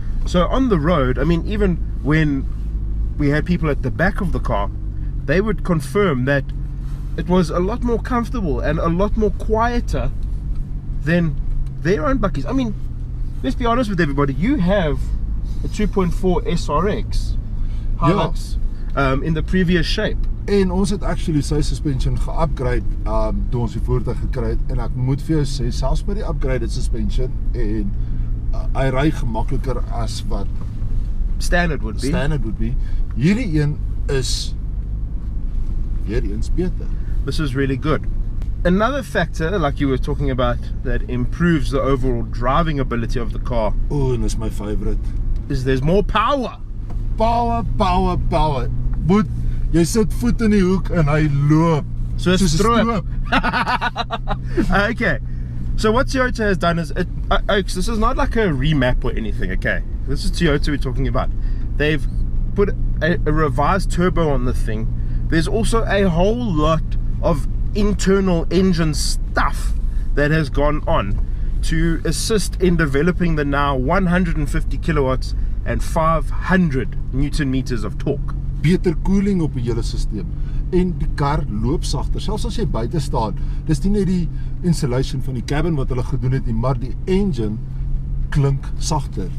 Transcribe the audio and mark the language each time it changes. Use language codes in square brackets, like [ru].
[en] So on the road, I mean, even when we had people at the back of the car, they would confirm that it was a lot more comfortable and a lot more quieter than their own buckies. I mean, let's be honest with everybody. You have a 2.4 SRX Hilux in the previous shape. [af] En ons het actually sy suspension ge-upgrade toe ons die voertuig gekry het, en ek moet vir jou sê, selfs met die upgraded suspension, en hy ry gemakliker as wat [en] standard would be. [af] Hierdie een is weer eens beter. [en] This is really good. Another factor, like you were talking about, that improves the overall driving ability of the car, [af] en is my favorite, [en] is there's more power. Power. [af] Boet, jy sit voet in die hoek en hy loop. [en] So it's stroop. Okay. So what Toyota has done is, this is not like a remap or anything, okay? This is Toyota we're talking about. They've put a revised turbo on the thing. There's also a whole lot of internal engine stuff that has gone on to assist in developing the now 150 kilowatts and 500 Newton meters of torque. [af] Beter koeling op die hele systeem. En die kar loop sagter. Selfs as jy buite staan, dis nie net die insulation van die cabin wat hulle gedoen het nie, maar die engine klink sagter.